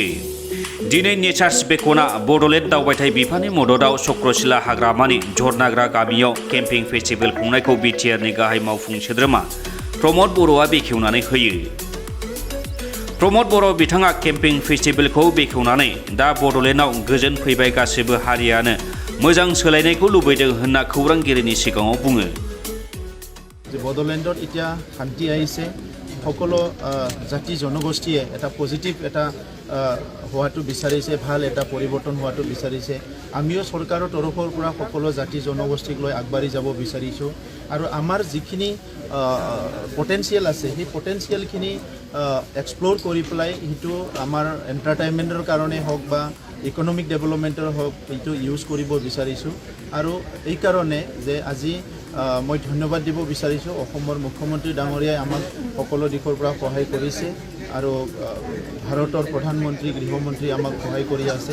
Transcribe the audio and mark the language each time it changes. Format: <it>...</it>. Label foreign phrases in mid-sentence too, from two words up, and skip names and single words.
<brx>दिनै नेचार्स बेकना बड'लेण्ड दावबायथाय बिफाननि मददाव चक्रशिला हाग्रामानि झरनाग्रा गामियाव केम्पिं फेस्टिभेल खुंनायखौ बिटिआरनि गाहाय मावफुं सोद्रोमा प्रमद बर'आ बेखेवनानै होयो। प्रमद बर' बिथाङा केम्पिं फेस्टिभेलखौ बेखेवनानै दा बड'लेण्डआव गोजोन फैबाय गासिबो हारियानो मोजां सोलायनायखौ लुबैदों होनना खौरांगिरिनि सिगाङाव बुङो।</brx> <as>बड'लेण्डत इতিয়া শান্তি আহিছে সকলো জাতি জনগোষ্ঠীয়ে এটা পজিটিভ এটা হোৱাটো বিচাৰিছে ভাল এটা পৰিৱৰ্তন হোৱাটো বিচাৰিছে। আমিও চৰকাৰৰ তৰফৰ পৰা সকলো জাতি জনগোষ্ঠীক লৈ আগবাঢ়ি যাব বিচাৰিছোঁ আৰু আমাৰ যিখিনি পটেনচিয়েল আছে সেই পটেনচিয়েলখিনি এক্সপ্ল'ৰ কৰি পেলাই সেইটো আমাৰ এণ্টাৰটেইনমেণ্টৰ কাৰণে হওক বা ইকনমিক ডেভেলপমেণ্টৰ হওক এইটো ইউজ কৰিব বিচাৰিছোঁ আৰু এইকাৰণে যে আজি মই ধন্যবাদ দিব বিচাৰিছোঁ অসমৰ মুখ্যমন্ত্ৰী ডাঙৰীয়াই আমাক সকলো দিশৰ পৰা সহায় কৰিছে আৰু ভাৰতৰ প্ৰধানমন্ত্ৰী গৃহমন্ত্ৰী আমাক সহায় কৰি আছে।</as>